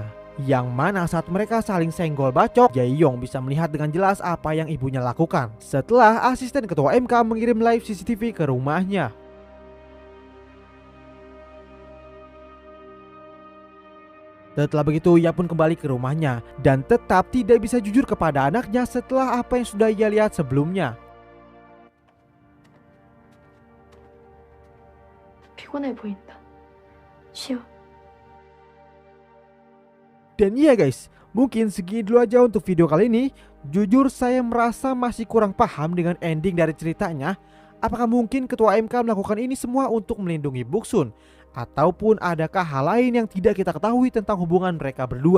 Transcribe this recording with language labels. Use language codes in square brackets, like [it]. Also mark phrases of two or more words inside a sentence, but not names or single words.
[id] Yang mana saat mereka saling senggol bacok, Jae-yong bisa melihat dengan jelas apa yang ibunya lakukan setelah asisten ketua MK mengirim live CCTV ke rumahnya. Setelah begitu, ia pun kembali ke rumahnya dan tetap tidak bisa jujur kepada anaknya setelah apa yang sudah ia lihat sebelumnya. [ko] 피곤해 보인다. 쉬어. [id] Dan iya guys, mungkin segini dulu aja untuk video kali ini. Jujur saya merasa masih kurang paham dengan ending dari ceritanya. Apakah mungkin ketua MK melakukan ini semua untuk melindungi Boksun? Ataupun adakah hal lain yang tidak kita ketahui tentang hubungan mereka berdua?